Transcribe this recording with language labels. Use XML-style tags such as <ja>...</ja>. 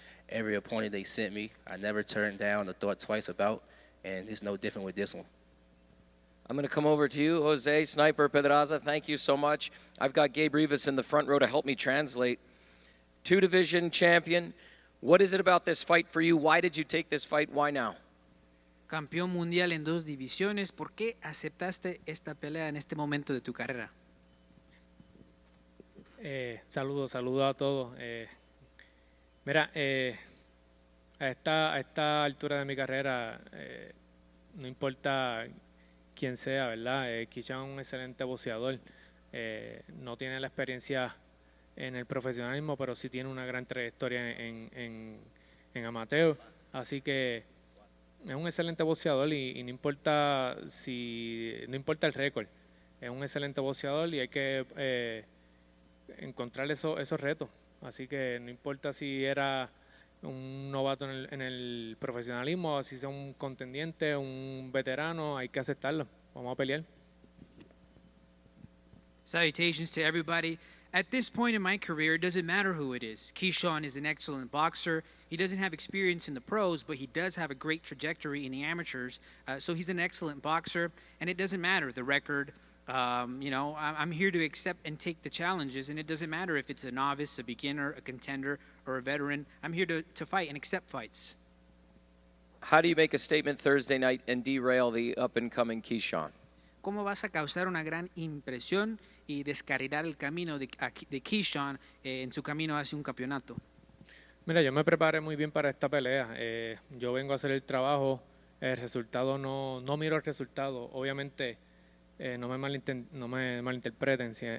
<en>Every opponent they sent me, I never turned down or thought twice about, and it's no different with this one. I'm going to come over to you, Jose Sniper Pedraza. Thank you so much. I've got Gabe Rivas in the front row to help me translate. Two-division champion. What is it about this fight for you? Why did you take this fight? Why now?</en> <es>Campeón mundial en 2 divisiones. ¿Por qué aceptaste esta pelea en este momento de tu carrera? Saludos a todos. Mira, a esta altura de mi carrera, no importa quién sea, ¿verdad? Keyshawn es un excelente boxeador. No tiene la experiencia en el profesionalismo, pero sí tiene una gran trayectoria en amateur. Así que es un excelente boxeador y no importa el récord. Es un excelente boxeador y hay que encontrar esos retos. Así que no importa si era un novato en el profesionalismo, si es un contendiente, un veterano, hay que aceptarlo. Vamos a pelear.</es> <en>Salutations to everybody. At this point in my career, it doesn't matter who it is. Keyshawn is an excellent boxer. He doesn't have experience in the pros, but he does have a great trajectory in the amateurs. So he's an excellent boxer, and it doesn't matter the record. I'm here to accept and take the challenges, and it doesn't matter if it's a novice, a beginner, a contender, or a veteran. I'm here to fight and accept fights. How do you make a statement Thursday night and derail the up-and-coming Keyshawn?</en> <es>¿Cómo vas a causar una gran impresión y descarrilar el camino de Keyshawn en su camino hacia un campeonato? Mira, yo me preparé muy bien para esta pelea. Yo vengo a hacer el trabajo. El resultado no miro el resultado. Obviamente, no me malinterpreten.</es>